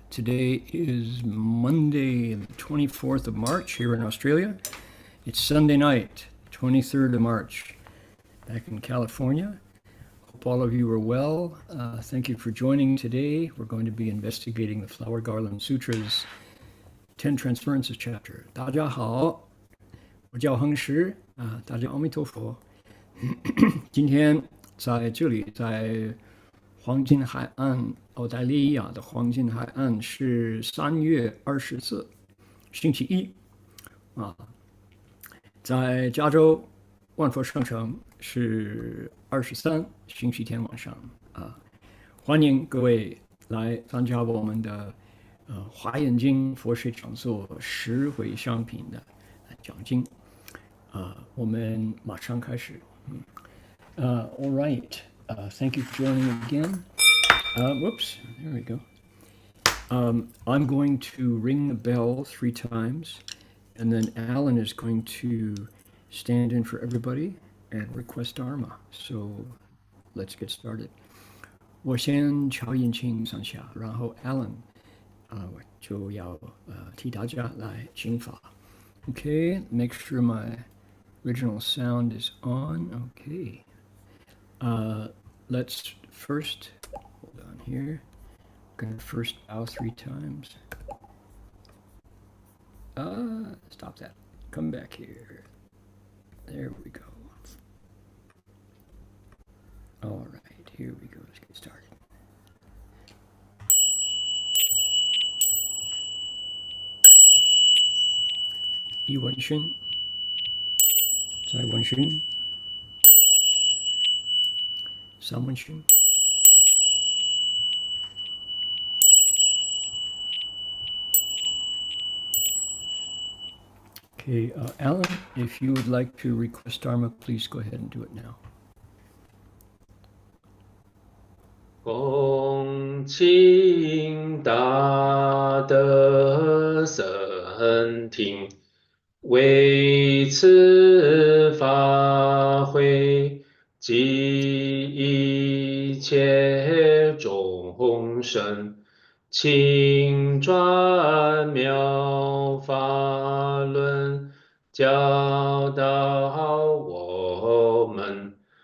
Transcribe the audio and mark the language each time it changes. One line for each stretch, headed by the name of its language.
English: Today is Monday, the 24th of March here in Australia. It's Sunday night, 23rd of March, back in California. Hope all of you are well. Thank you for joining today. We're going to be investigating the Flower Garland Sutra's Ten Transferences chapter.
Chinese: 大家好，我叫恒实大家阿弥陀佛。今天在这里，在黄金海岸，澳大利亚的黄金海岸是3月24，星期一在加州万佛圣城是23，星期天晚上欢迎各位来参加我们的华严经佛学讲座十回向品的讲经我们马上开始。
English: All right. Thank you for joining again. Whoops, there we go. I'm going to ring the bell 3 times, and then Alan is going to stand in for everybody and request Dharma. So let's get started.
Chinese: 我先敲引请上下，然后 Alan 就要替大家来请法。
English: Okay, make sure my original sound is on. Okay. Let's first, hold on here, I'm going to first bow 3 times. Stop that. Come back here. There we go. All right, here we go. Let's get started.
Chinese: 一问讯，再问讯，三问讯。
English: Okay, Alan, if you would like to request Dharma, please go ahead and do it now.
Chinese: 恭请大德僧听，为此法会，及一切众生，请转妙法轮，教导我们